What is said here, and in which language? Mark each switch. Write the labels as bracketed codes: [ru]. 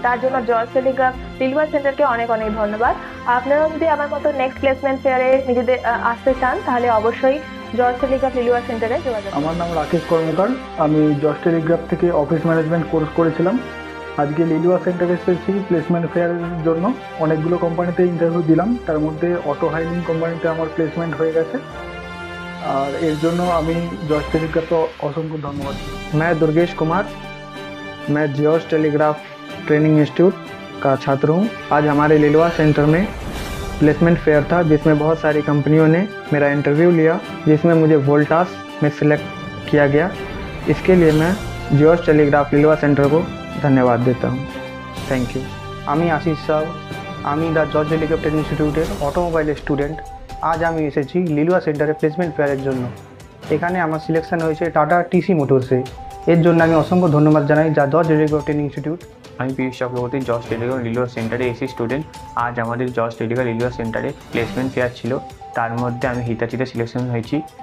[bn] তার জন্য George Telegraph Liluah সেন্টারকে অনেক অনেক ধন্যবাদ। আপনারাও যদি আমার মতো নেক্সট প্লেসমেন্ট ফেয়ারে নিজেদের আসতে চান তাহলে অবশ্যই জর্জ টেলিগ্রাফ লিলুয়া সেন্টারে যোগাযোগ। আমার নাম রাকেশ কর্মকার, আমি জর্জ টেলিগ্রাফ থেকে অফিস ম্যানেজমেন্ট কোর্স করেছিলাম। আজকে লিলুয়া সেন্টারে এসেছি প্লেসমেন্ট ফেয়ারের জন্য। অনেকগুলো কোম্পানিতে ইন্টারভিউ দিলাম, তার মধ্যে অটো হাইলিং কোম্পানিতে আমার প্লেসমেন্ট হয়ে গেছে। [hi] और इस [bn] জন্য আমি [hi] जॉर्ज टेलीग्राफ को असंख्य धन्यवाद। मैं दुर्गेश कुमार, मैं जॉर्ज टेलीग्राफ ट्रेनिंग इंस्टीट्यूट का छात्र हूँ। आज हमारे लिलुआ सेंटर में प्लेसमेंट फेयर था जिसमें बहुत सारी कंपनियों ने मेरा इंटरव्यू लिया, जिसमें मुझे वोल्टास में सिलेक्ट किया गया। इसके लिए मैं जॉर्ज टेलीग्राफ लिलुआ सेंटर को धन्यवाद देता हूँ। [en] Thank you. [bn] আমি আশিস সাউ, আমি দ্য জর্জ টেলিগ্রাফ ট্রেনিং ইনস্টিটিউটের অটোমোবাইল স্টুডেন্ট। আজ আমি এসেছি লিলুয়া সেন্টারে প্লেসমেন্ট ফেয়ারের জন্য। এখানে আমার সিলেকশন হয়েছে টাটা টিসি মোটরসে। এর জন্য আমি অসংখ্য ধন্যবাদ জানাই the George Telegraph training institute. আমি পীযূষ চক্রবর্তী, জর্জ টেলিগ্রাফ লিলুয়া সেন্টারে এসি স্টুডেন্ট। আজ আমাদের জর্জ টেলিগ্রাফ লিলুয়া সেন্টারে প্লেসমেন্ট ফেয়ার ছিল, তার মধ্যে আমি হিতাচিতে সিলেকশন হয়েছি।